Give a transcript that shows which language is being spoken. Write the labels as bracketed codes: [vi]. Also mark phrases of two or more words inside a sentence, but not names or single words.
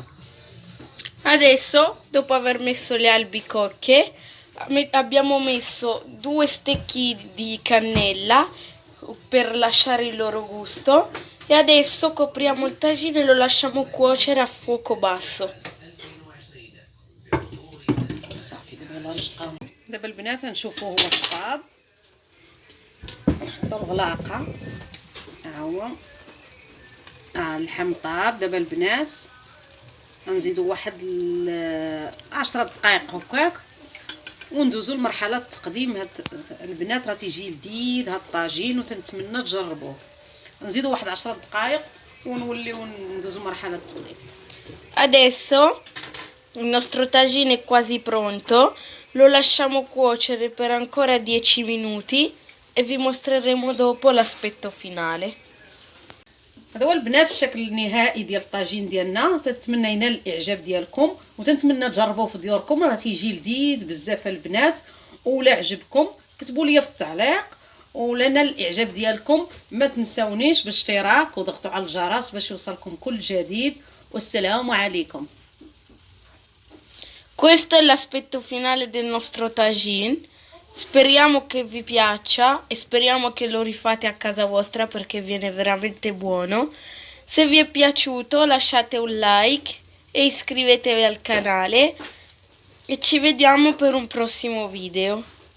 [it] Adesso, dopo aver messo le albicocche, abbiamo messo 2 stecchi di cannella per lasciare il loro gusto e adesso copriamo il tagine e lo lasciamo cuocere a fuoco basso. [ar] صافي دابا نشقاو. دابا البنات نشوفوا هو طاب، نحطو الغلاقه ها هو اللحم طاب. دابا البنات غنزيدو واحد 10 دقائق هكاك وندوزو لمرحله التقديم. هاد البنات راه تيجي لذيذ هاد الطاجين وتنتمنى تجربوه. نزيدو واحد 10 دقائق ونوليو ندوزو مرحله التقديم. [it] Adesso il nostro tagine è quasi pronto, lo lasciamo cuocere per ancora 10 minuti e vi mostreremo dopo l'aspetto finale. [ar] هذا هو البنات الشكل النهائي ديال الطاجين ديالنا. تنتمنى ينال الاعجاب ديالكم وتنتمنى تجربوه في ديوركم، راه تيجي لذيذ بزاف البنات. ولا عجبكم كتبوا لي في التعليق، ولا نال الاعجاب ديالكم ما تنساونيش بالاشتراك وضغطوا على الجرس باش يوصلكم كل جديد. والسلام عليكم. [it] Questo è l'aspetto finale del nostro tagine. Speriamo che vi piaccia e speriamo che lo rifate a casa vostra perché viene veramente buono. Se vi è piaciuto lasciate un like e iscrivetevi al canale e ci vediamo per un prossimo video.